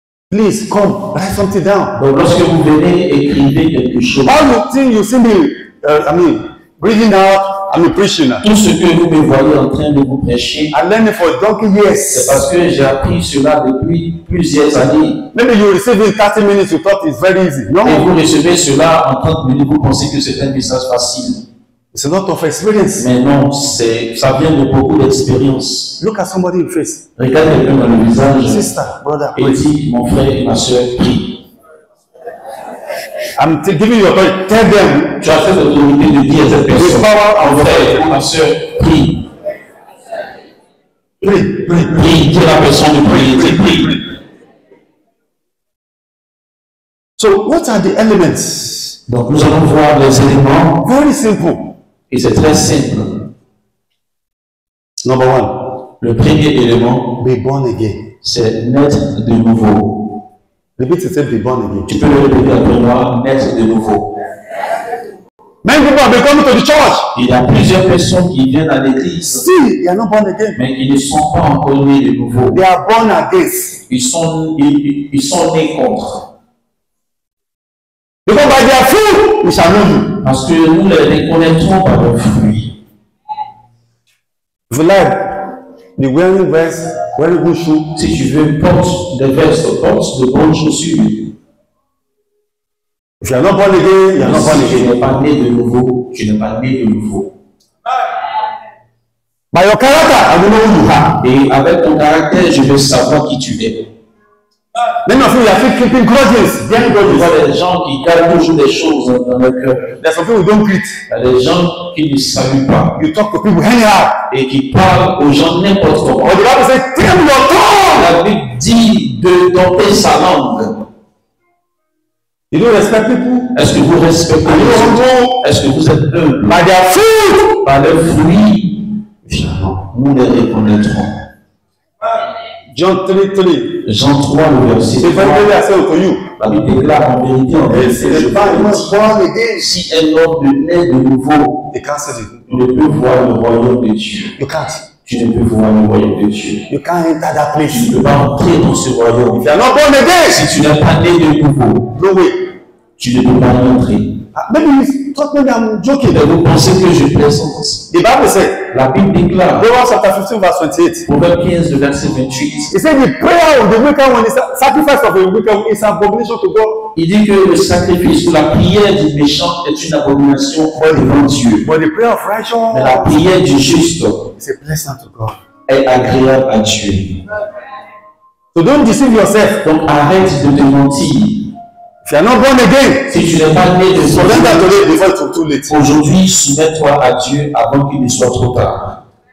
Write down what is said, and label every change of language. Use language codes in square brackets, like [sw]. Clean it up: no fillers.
[en] Please come, write something down. [fr] Donc lorsque vous venez, écrivez quelque chose. [en] All you think you see me, breathing out, preaching. [fr] Tout ce que vous me voyez en train de vous prêcher, [en] I learned it for donkey years. [fr] c'est parce que j'ai appris cela depuis plusieurs années. [en] Maybe you receive it in 30 minutes, you thought it's very easy. No, [fr] Et vous recevez cela en 30 minutes, vous pensez que c'est un message facile. [en] it's a lot of experience. [fr] Mais non, ça vient de beaucoup d'expérience. [en] Look at somebody in the face. [fr] Regarde quelqu'un dans le visage [en] Sister, brother, [fr] et dis, mon frère et ma soeur, prie. [en] I'm giving you authority. Tell them. [fr] Tu as fait l'autorité de dire à cette personne, mon frère et ma soeur, prie. Prie, dis à la personne de prier, dis prie. [en] So, what are the elements? [fr] Donc nous allons voir les éléments, [en] Very simple. [fr] et c'est très simple. [en] Number one, [fr] Le premier élément, [en] be born again. [fr] c'est naître de nouveau. [en] Repeat it, say be born again. [fr] Tu peux le répéter après moi, naître de nouveau. [en] Many people have been coming to the church. [fr] Il y a plusieurs personnes qui viennent à l'église, [en] Still, they are not born again. [fr] mais qui ne sont pas encore nés de nouveau. [en] They are born against. [fr] Ils sont nés contre. [en] Because by their fruit, we shall know you. [fr] Parce que nous les reconnaîtrons par leurs fruits. [en] If you like, be wearing vest, very good shoe. [fr] Si tu veux, porte des vestes, porte de bonnes chaussures. [en] If you are not born again, you are not born [fr] Si tu [en] again. [fr] n'es pas né de nouveau, tu n'es pas né de nouveau. [en] By your character, I will know who you are. [fr] Et avec ton caractère, je veux savoir qui tu es. [en] Many of you are still keeping grudges. [fr] Bien Tu [en] grudges. [fr] vois des gens qui gardent toujours des choses dans leur cœur. [en] There's some people who don't greet. [fr] Il y a des gens qui ne saluent pas [en] You talk to people anyhow. [fr] et qui parlent aux gens n'importe comment. [en] But the Bible says, tame your tongue. [fr] La Bible dit de dompter sa langue. [en] You don't respect people. [fr] Est-ce que vous respectez [en] Are you [fr] les autres? [en] humble? [fr] Est-ce que vous êtes humble? [en] By their fruit. [fr] Par leurs fruits, nous les reconnaîtrons. [en] John 3:3. [fr] Jean 3, le verset [en] Say, [fr] 3. [en] very well, I say unto you. [fr] La Bible déclare en vérité, [en] If a man is born again, [fr] si un homme naît de nouveau, [en] you can't see it. [fr] tu ne peux voir le royaume de Dieu. [en] You can't. [fr] Tu ne peux voir le royaume de Dieu. [en] You can't enter that place. [fr] Tu ne peux pas entrer dans ce royaume. [en] If you are not born again, [fr] Si tu n'es pas né de nouveau, [en] no way. [fr] tu ne peux pas y entrer. [en] Maybe you thought maybe I'm joking. [fr] Mais vous pensez que je plaisante? [en] The Bible said, [fr] La Bible déclare, [en] Proverbs chapter 15 verse 28. [fr] Proverbe 15, le verset 28, [en] He said the prayer of the wicked one is sacrifice of the wicked one is abomination to God. [fr] il dit que le sacrifice ou la prière du méchant est une abomination devant Dieu. [en] But the prayer of [fr] Mais [en] righteous [fr] la prière du juste [en] is a blessing to God. [fr] est agréable à Dieu. [en] So don't deceive yourself. [fr] Donc arrête de te mentir. [en] If you are not born again, [fr] Si tu n'es pas né de [en] surrender [fr] nouveau, [en] today before it's too late. [fr] aujourd'hui, soumets-toi à Dieu avant qu'il ne soit trop tard.